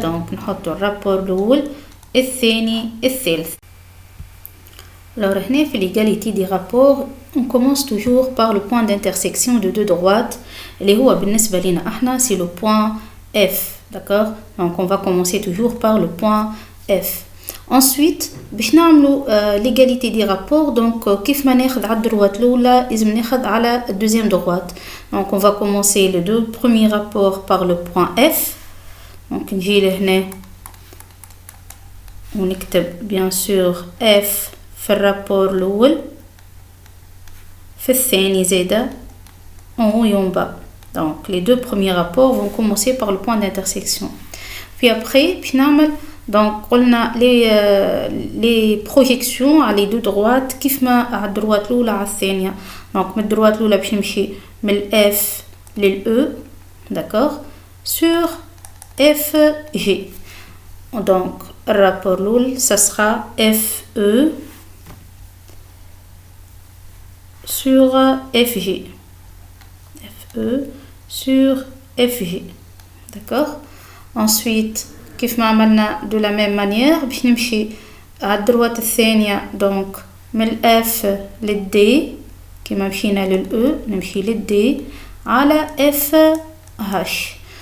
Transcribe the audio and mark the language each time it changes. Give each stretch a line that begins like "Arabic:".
Arabic: donc نحط الرابور الأول الثاني الثالث.
French: Alors
Arabic: هنا في
French: l'égalité des rapports on commence toujours par le point d'intersection de deux droites
Arabic: اللي هو بالنسبة لنا احنا
French: c'est le point F. D'accord? Donc on va commencer toujours par le point F.
Arabic: Ensuite باش نعملوا
French: l'égalité des rapports
Arabic: donc كيف ما ناخذ على الدروات الأولى لازم ناخذ على الدeuxième droite.
French: Donc on va commencer les deux premiers rapports par le point F.
Arabic: Donc نجي لهنا ونكتب
French: bien sûr
Arabic: F في الرابور الأول في الثاني زادة
French: en haut et en bas. Donc les deux premiers rapports vont commencer par le point d'intersection. Puis après
Arabic: باش نعمل donc قلنا
French: les projections
Arabic: على
French: les deux droites
Arabic: كيف ما على الدروات الأولى على الثانية. donc من الدروات الأولى باش نمشي من ال F لل E.
French: d'accord sur FG. donc le rapport الأول ça sera FE sur FG. FE sur FG. d'accord ensuite
Arabic: كيف ما عملنا
French: de la même manière
Arabic: باش نمشي على الدروات الثانية donc من ال F لل D كيما مشينا لل E نمشي لل D على FH.